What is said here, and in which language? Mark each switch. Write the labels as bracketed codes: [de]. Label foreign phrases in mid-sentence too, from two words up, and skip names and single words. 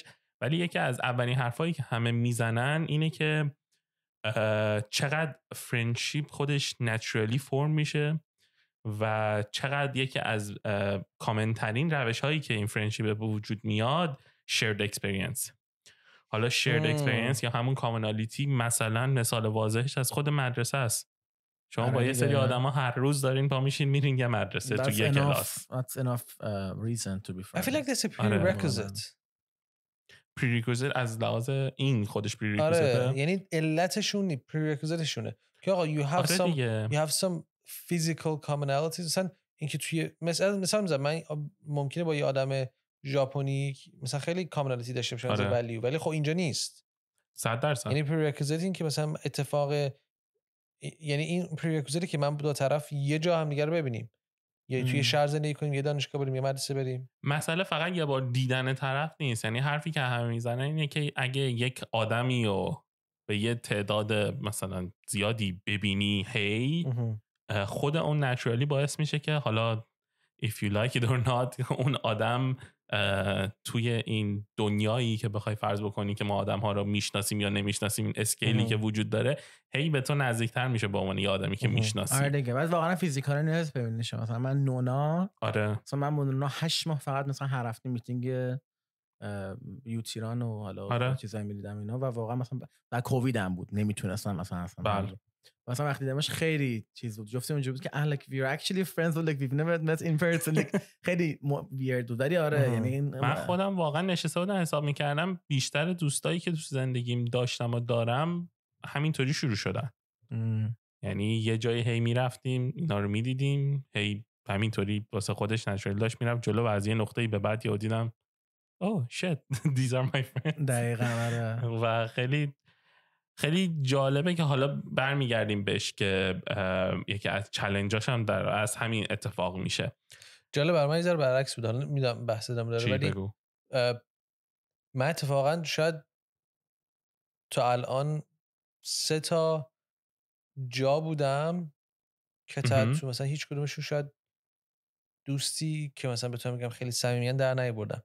[fa] ولی یکی از اولین حرفایی که همه میزنن اینه که چقدر فرندشیپ خودش نچرالی فرم میشه و چقدر یکی از کامن ترین روش هایی که این فرندشیپ به وجود میاد [en] shared experience. [fa] حالا [en] shared experience [fa] یا همون کامونالیتی مثلا مثال واضحش از خود مدرسه است. شما با یه سری آدما هر روز دارین پا میشین میرین یه مدرسه تو یه کلاس. [en] That's enough reason to be friends. I feel like that's a prerequisite. [fa] prerequisite از لحاظ این خودش prerequisite. آره یعنی علتشون prerequisiteشونه که آقا [en] you have some physical commonalities. [fa] مثلا اینکه توی مثلا من ممکنه با یه آدم ژاپنی مثلا خیلی کامونالیتی داشته باشه از ولیو، ولی خب اینجا نیست 100%. یعنی prerequisite این که مثلا اتفاق، یعنی این prerequisite که من دو طرف یه جا هم دیگه رو ببینیم. یا توی شهر زندگی کنیم، یه دانشگاه بریم، یه مدرسه بریم. مسئله فقط یه بار دیدن طرف نیست. یعنی حرفی که همه میزنن اینه که اگه یک آدمی رو به یه تعداد مثلا زیادی ببینی خود اون نچرالی باعث میشه که حالا [en] if you like it or not [fa] اون آدم توی این دنیایی که بخوای فرض بکنی که ما آدم ها رو میشناسیم یا نمیشناسیم، این اسکیلی که وجود داره به تو نزدیکتر میشه با عنوان یه آدمی که میشناسی. آره دیگه. بعد واقعا فیزیکال نیاز ببینید شما. مثلا من نونا، مثلا من نونا 8 ماه فقط مثلا هر هفته میتینگ یوتیران و حالا چیزایی میدیدم اینا، و واقعا مثلا بعد کووید هم بود نمیتونستم مثلا مثلا وقتی دیدمش خیلی چیز بود، جفتی اونجوری بود که [en] like we're actually friends but like we've never met in person. [fa] like خیلی weird بود. ولی آره یعنی من خودم واقعا نشسته بودم حساب میکردم بیشتر دوستایی که تو زندگیم داشتم و دارم همینطوری شروع شدن. یعنی یه جایی میرفتیم اینا رو میدیدیم، همینطوری واسه خودش نچرال داشت میرفت جلو و از یه نقطه‌ای به بعد یهو دیدم [en] shit these are my friends. [fa] دقیقاً آره. و خیلی خیلی جالبه که حالا برمیگردیم بهش که یکی از چالنجاش هم از همین اتفاق میشه. جالب برای من یه ذره برعکس بود. حالا میدونم بحث دارم داره، ولی من اتفاقا شاید تا الان 3 تا جا بودم که تو مثلا هیچ کدومشون شاید دوستی که مثلا بتونم بگم خیلی صمیمیان در نیاوردم.